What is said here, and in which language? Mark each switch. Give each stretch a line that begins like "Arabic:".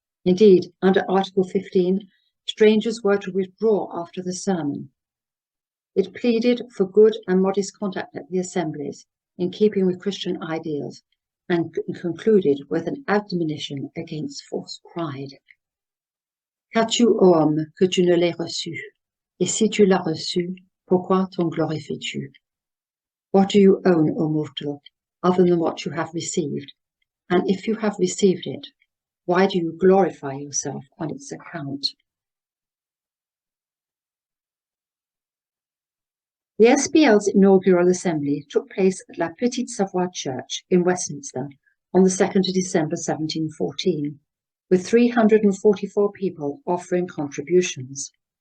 English: Indeed, under Article 15, strangers were to withdraw after the sermon. It pleaded for good and modest conduct at the assemblies, in keeping with Christian ideals, and concluded with an admonition against false pride.
French: Qu'as-tu, ô homme, que tu ne l'aies reçu? Et si tu l'as reçu, pourquoi t'en glorifies-tu?
English: What do you own, O mortal, other than what you have received? And if you have received it, why do you glorify yourself on its account? The SPL's inaugural assembly took place at La Petite Savoie Church in Westminster on the 2nd of December 1714, with 344 people offering contributions.